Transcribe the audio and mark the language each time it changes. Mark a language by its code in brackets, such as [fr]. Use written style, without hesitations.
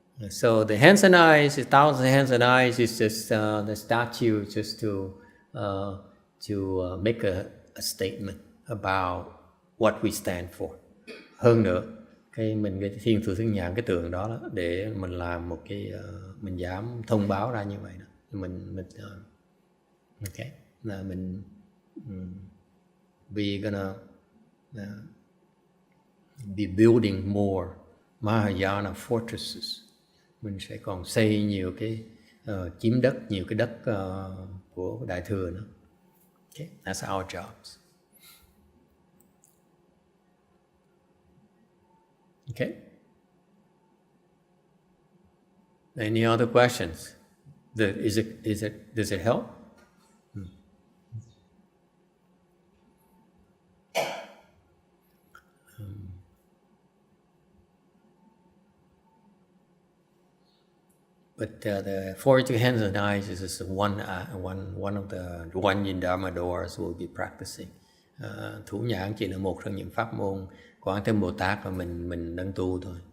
[en] So the hands and eyes, the thousand hands and eyes is just the statue just to make a statement about what we stand for. [vi] Hơn nữa, cái thiên thủ thương nhãn, cái tượng đó để mình làm một cái mình dám thông báo ra như vậy đó. Mình okay, là mình [en] we gonna be building more Mahayana fortresses. [vi] Mình sẽ còn xây nhiều cái chiếm đất, nhiều cái đất của Đại Thừa nữa. [en] Okay, that's our jobs. Okay. Any other questions? Does it help? But the 42 hands and eyes is just one of the Guan Yin Dharma doors we'll be practicing. [vi] Thủ nhãn chỉ là một trong những pháp môn Quán Thế Bồ Tát mà mình đang tu thôi.